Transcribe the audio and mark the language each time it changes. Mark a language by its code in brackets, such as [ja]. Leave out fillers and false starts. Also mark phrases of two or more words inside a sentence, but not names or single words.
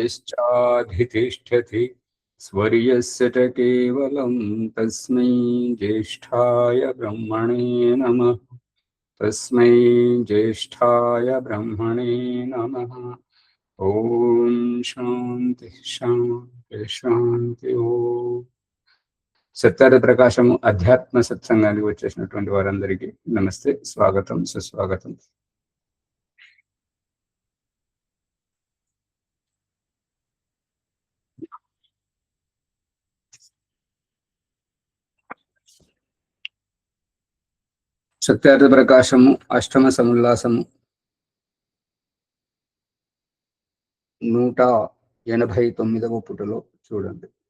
[sa] यश्चाधितिष्ठति स्वर्यस्य च केवलं तस्मै ज्येष्ठाय ब्रह्मणे नमः। तस्मै ज्येष्ठाय ब्रह्मणे नमः। ओम शांति शांति शांति। [te] ओम సత్యార్థ ప్రకాశము అధ్యాత్మ సత్సంగానికి వచ్చేసినటువంటి వారందరికీ నమస్తే, స్వాగతం, సుస్వాగతం. సత్యార్థ ప్రకాశము అష్టమ సముల్లాసము 189వ పుటలో చూడండి.